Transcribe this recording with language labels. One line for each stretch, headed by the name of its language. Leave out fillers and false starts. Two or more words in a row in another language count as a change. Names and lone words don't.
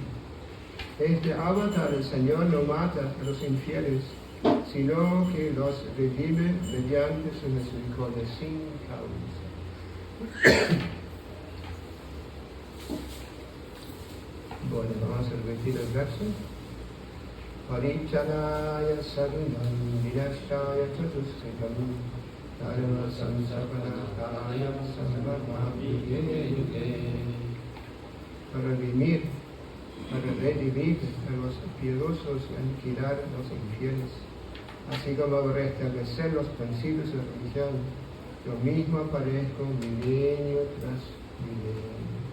Spanish: Este avatar del Señor no mata a los infieles, sino que los redime mediante su misericordia sin causa. Bueno, vamos a repetir el verso.
Sanskrit: परित्राणाय साधूनाम् विनाशाय चदुष्कृताम् धर्म संस्थापनार्थाय सम्भवामि युगे.
Spanish: Para redimir a los piadosos y aniquilar a los infieles, así como restablecer los principios de la religión. Yo mismo aparezco milenio tras milenio.